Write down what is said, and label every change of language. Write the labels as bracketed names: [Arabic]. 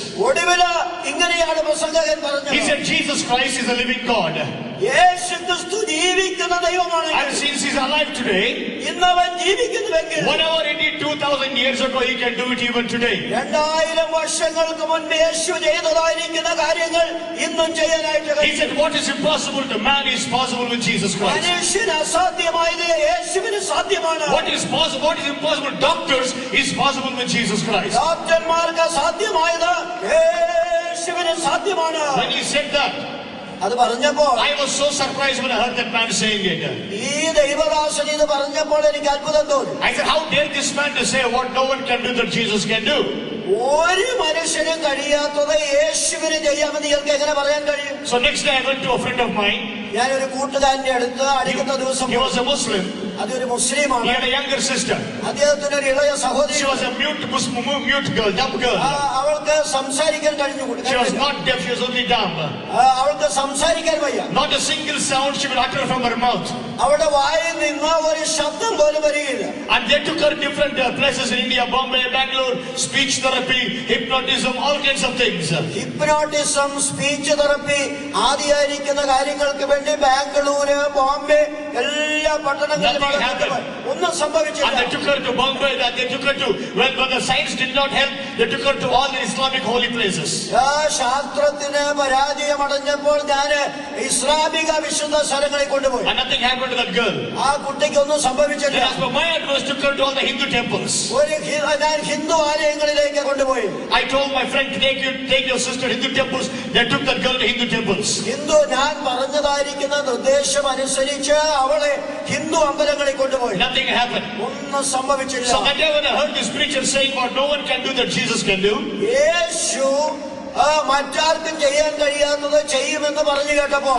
[Malayalam] ഒടുവില് ഇങ്ങനെയാണ് പ്രസംഗകൻ പറഞ്ഞത്. [English] He said Jesus Christ is a living God. [Malayalam] യേശു ക്രിസ്തു ജീവിക്കുന്ന ദൈവമാണ്. [English] And since he's alive today, [Malayalam] ഇന്നവൻ ജീവിക്കുന്നുവെങ്കിൽ [English] whatever he did 2000 years ago, he can do it even today. [Malayalam] 2000 വർഷങ്ങൾക്ക് മുൻപ് യേശു ചെയ്തതായിരിക്കുന്ന കാര്യങ്ങൾ ഇന്നും ചെയ്യാനായിട്ട് കഴിയും. [English] He said what is impossible to man is possible with Jesus Christ. [Malayalam] മനുഷ്യന് അസാധ്യമായത് യേശുവിന് സാധ്യമാണ്. [English] What is impossible doctors is possible with Jesus Christ. [Malayalam] ഡോക്ടർമാർക്ക് അസാധ്യമായത് യേശുവിന് സാധ്യമാണ്. [English] When he said that, [Malayalam] അത് പറഞ്ഞപ്പോൾ [English] I was so surprised when I heard that man saying it. [Malayalam] ഈ ദൈവദാസൻ ഇത് പറഞ്ഞപ്പോൾ എനിക്ക് അത്ഭുതം തോന്നി. [English] I said, how dare this man to say what no one can do that Jesus can do? [Malayalam] ഒരു മനുഷ്യനും കഴിയാത്തത് യേശുവിന് ചെയ്യാമെന്ന് ഇയാൾക്ക് എങ്ങനെ പറയാൻ കഴിയും? [English] So next day I went to a friend of mine. [Malayalam] ഞാനൊരു കൂട്ടുകാരന്റെ അടുത്ത് അടുത്ത ദിവസം [English] He was a Muslim. [Malayalam] അതൊരു മുസ്ലിമാണ്. [English] He had a younger sister. [Malayalam] അദ്ദേഹത്തിന് ഒരു ഇളയ സഹോദരി. [English] She was a mute girl, dumb girl. [Malayalam] അവൾക്ക് സംസാരിക്കാൻ കഴിഞ്ഞുകൂടി. [English] She was not deaf, she was only dumb. [Malayalam] അവൾക്ക് സംസാരിക്കാൻ വയ്യ. [English] Not a single sound she would utter from her mouth. [Malayalam] അവളുടെ വായിൽ നിന്ന് ഒരു ശബ്ദം പോലും വരികയില്ല. [English] And they took her different places in India, Bombay, Bangalore, speech therapy, hypnotism, all kinds of things. [Malayalam] Hypnotism, speech therapy ആദിയായിരിക്കുന്ന കാര്യങ്ങൾക്ക് വേണ്ടി ബാംഗ്ലൂര്, ബോംബെ എല്ലാ പട്ടണങ്ങളിലും ഒന്നും സംഭവിച്ചില്ല. [English] And they took her to Bombay, and they took her to, when the science did not help, they took her to all the Islamic holy places. [Malayalam] ശാസ്ത്രത്തിന് പരാജയമടഞ്ഞപ്പോൾ ഞാൻ ഇസ്ലാമിക വിശുദ്ധ സ്ഥലങ്ങളിൽ കൊണ്ടുപോയി. [English] And nothing happened to that girl. [Malayalam] ആ കുട്ടിക്ക് ഒന്നും സംഭവിച്ചില്ല. [English] As per my advice, took her to all the Hindu temples. [Malayalam] ഞാൻ ഹിന്ദു ആലയങ്ങളിലേക്ക് കൊണ്ടുപോയി. [English] I told my friend, take your sister to Hindu temples. They took that girl to Hindu temples. [Malayalam] ഞാൻ പറഞ്ഞതായിരിക്കുന്ന നിർദ്ദേശം അനുസരിച്ച് അവളെ ഹിന്ദു അമ്പലങ്ങളിൽ കൊണ്ടുപോയി. [English] Nothing happened. [Malayalam] ഒന്നും സംഭവിച്ചില്ല. [English] So that day when I heard this preacher saying what no one can do that Jesus can do, [Malayalam] യേശു മറ്റാർക്കും ചെയ്യാൻ കഴിയാത്തത് ചെയ്യുമെന്ന് പറഞ്ഞു കേട്ടപ്പോ